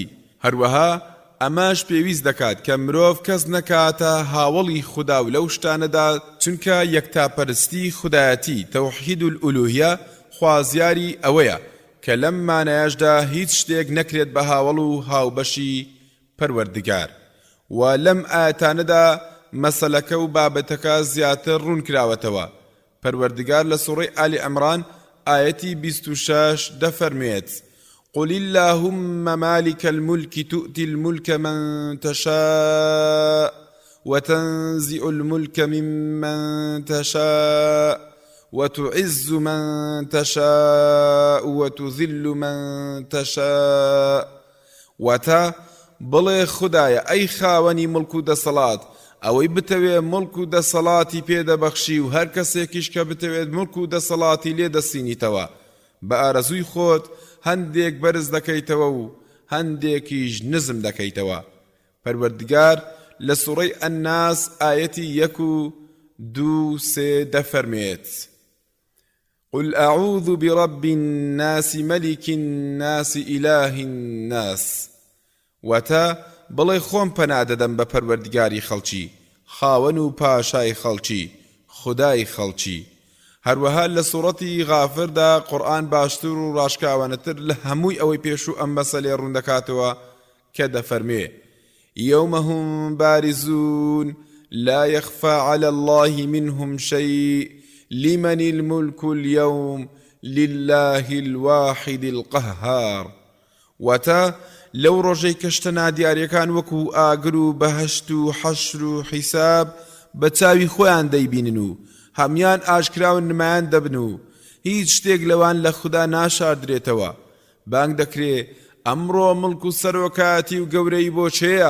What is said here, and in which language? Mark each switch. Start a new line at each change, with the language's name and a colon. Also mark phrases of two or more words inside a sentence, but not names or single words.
Central Kurdish: هەروەها ئەماش پێویست دەکات کە مرۆڤ کەس نەکاتە هاوڵی خوددا و لەو شتانەدا چونکە یەکتاپەرستی خودایەتی
Arabic: تەوحید الئولوهیە
Central Kurdish: خوازیاری ئەوەیە کە لەم مانایەشدا هیچ شتێک نەکرێت بە هاوڵ و هاوبەشی پەروەردگار. و لەم ئاەتانەدا مەسەلەکە و بابەتەکە زیاتر ڕوون کراوەتەوە. پەروەردگار لە سوڕەی ئالی عەمران ئاەتی 26 دەفەرمێت
Arabic: قل اللهم مالك الملك تؤتي الملك من تشاء وتنزع الملك ممن تشاء وتعز من تشاء وتذل من تشاء.
Central Kurdish: وتا بڵێ خودایە ئەی خاوەنی مڵک و دەسەڵات ئەوەی بتەوێ مڵک و دەسەڵاتی پێدەبەخشی و هەر کەسێکیش کە بتەوێت مڵک و دەسەڵاتی لێدەسینیتەوە بە ئارەزووی خۆت هەندێک بەرز دەکەیتەوە و هەندێکیش نزم دەکەیتەوە. پەروەردگار لە سوڕەی ئەنناس ئاەتی 1 و 2 و 3 دەفەرمێت
Arabic: قل أعوذ برب الناس ملك الناس إله الناس.
Central Kurdish: وتا بڵێ خۆم پەنادەدەم بە پەروەردگاری خەڵکی خاوەن و پاشای خەڵکی خودای خەڵکی. هەروەها لە سوڕەتی غافردا قورئان باشتر و ڕاشکاوانەتر لە هەمووی ئەوەی پێش و ئەم مەسەلەی ڕوون دەکاتەوە کە دەفەرمێ
Arabic: يوم هم بارزون لا يخفى على الله منهم شيء لمن الملك اليوم لله الواحد القهار.
Central Kurdish: وتا لەو ڕۆژەی کەشتە نادیاریەکان وەکو ئاگر و بەهەشت و حەشر و حیساب بە چاوی خۆیان دەیبینن و هەمیان ئاشکراون نمایان دەبن و هیچ شتێک لەوان لە خوددا ناشاردرێتەوە. بانگ دەکرێ ئەمڕۆ مڵک و سەرۆکاتی و گەورەی بۆ چێیە؟